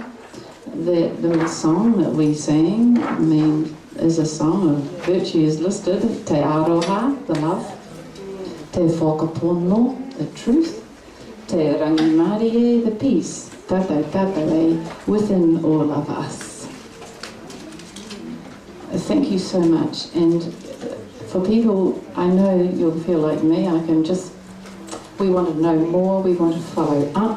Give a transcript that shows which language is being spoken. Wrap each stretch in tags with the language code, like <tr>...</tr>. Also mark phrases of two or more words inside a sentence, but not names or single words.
<en>That little song that we sang, is a song of virtue is listed.</en> <mi>Te aroha,</mi> <en>the love.</en> <mi>Te whakapono,</mi> <en>the truth.</en> <mi>Te rangimarie,</mi> <en>the peace. Tātou within all of us. Thank you so much. And for people, I know you'll feel like me, we want to know more, we want to follow up.</en>